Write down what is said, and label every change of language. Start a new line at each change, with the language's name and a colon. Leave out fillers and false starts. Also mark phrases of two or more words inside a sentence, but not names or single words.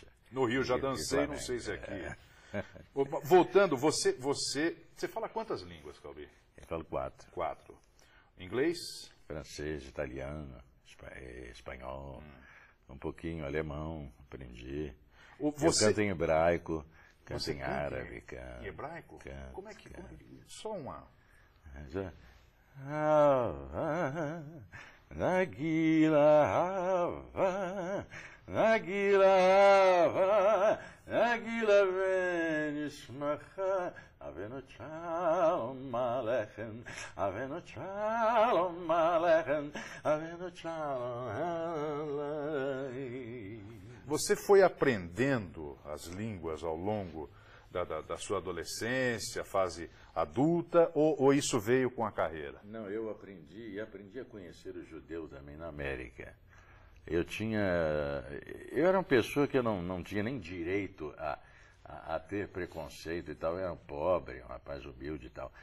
Portuguese: No Rio já dancei, não sei se aqui. Voltando, você fala quantas línguas, Calbi? Eu falo 4. 4. Inglês? Francês, italiano, espanhol, um pouquinho alemão, aprendi. Eu canto em hebraico, canto em árabe. Em hebraico? Canto, como é que... Só uma...
Hebrew: נגילה ונשמחה, הבאנו שלום עליכם, הבאנו שלום עליכם, הבאנו שלום עליכם.
Portuguese: Você foi aprendendo as línguas ao longo da sua adolescência, fase adulta, ou isso veio com a carreira? Não, eu aprendi a conhecer o judeu também na América. Eu era uma pessoa que eu não tinha nem direito a ter preconceito e tal, eu era um pobre, um rapaz humilde e tal.